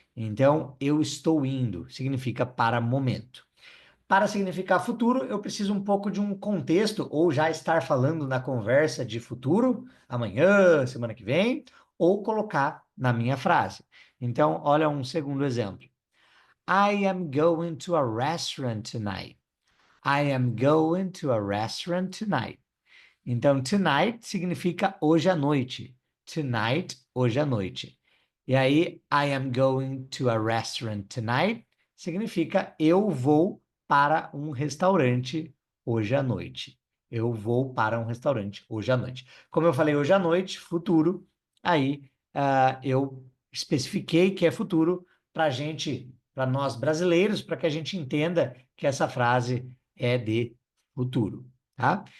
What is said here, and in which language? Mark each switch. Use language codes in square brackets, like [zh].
[pt] Então, eu estou indo significa para momento. Para significar futuro, eu preciso um pouco de um contexto, ou já estar falando na conversa de futuro, amanhã, semana que vem, ou colocar na minha frase. Então, olha um segundo exemplo. [en] I am going to a restaurant tonight. I am going to a restaurant tonight. [pt] Então, tonight significa hoje à noite. Tonight, hoje à noite. E aí, [en] I am going to a restaurant tonight [pt] significa eu vou para um restaurante hoje à noite. Eu vou para um restaurante hoje à noite. Como eu falei hoje à noite, futuro, aí eu especifiquei que é futuro para gente, para nós brasileiros, para que a gente entenda que essa frase é de futuro, tá?